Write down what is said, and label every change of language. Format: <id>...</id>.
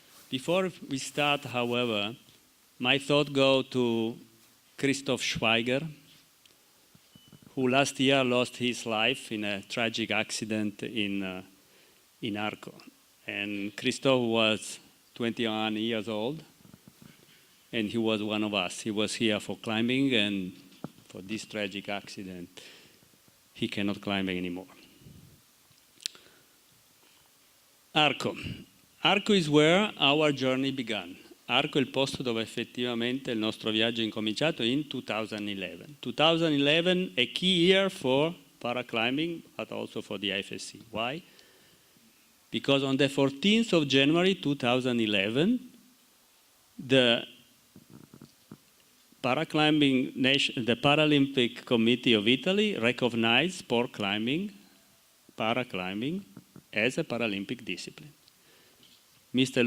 <en>Before we start, however, my thought go to Christoph Schweiger, who last year lost his life in a tragic accident in Arco. And Christoph was 21 years old. and he was one of us. He was here for climbing, and for this tragic accident, he cannot climb anymore. Arco. Arco is where our journey began.</en> <it>Arco è il posto dove effettivamente il nostro viaggio è incominciato in 2011.</it> <en>2011, a key year for paraclimbing, but also for the IFSC. Why? Because on the 14th of January 2011, the Paralympic Committee of Italy recognized sport climbing, paraclimbing, as a Paralympic discipline. Mr.</en>